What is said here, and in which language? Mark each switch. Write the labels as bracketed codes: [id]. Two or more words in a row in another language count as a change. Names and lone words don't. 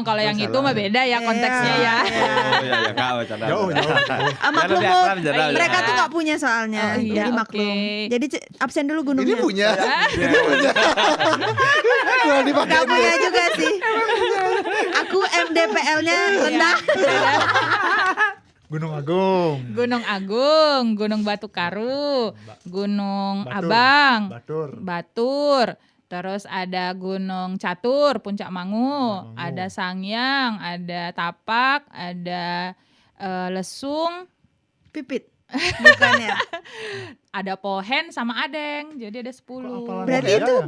[id] Kalau yang itu mah beda ya konteksnya ya. Oh iya, ya kak, bercanda. Jauh. Maklum, Jangan, Iya. mereka tuh nggak punya soalnya, Oh, iya, jadi maklum. oke. Jadi absen dulu Ini gunungnya. punya. Gua dipakai Nggak dulu. punya juga sih. Aku MDPL-nya rendah. Gunung Agung. Gunung Agung, Gunung Batu Karu, Gunung Batur. Abang, Batur. Batur. Terus ada Gunung Catur, Puncak Mangu, Mangu. ada Sangyang, ada Tapak, ada Lesung, Pipit. Bukan ya. ada Pohen sama Adeng. Jadi ada 10. Kok Berarti Pohen itu ya?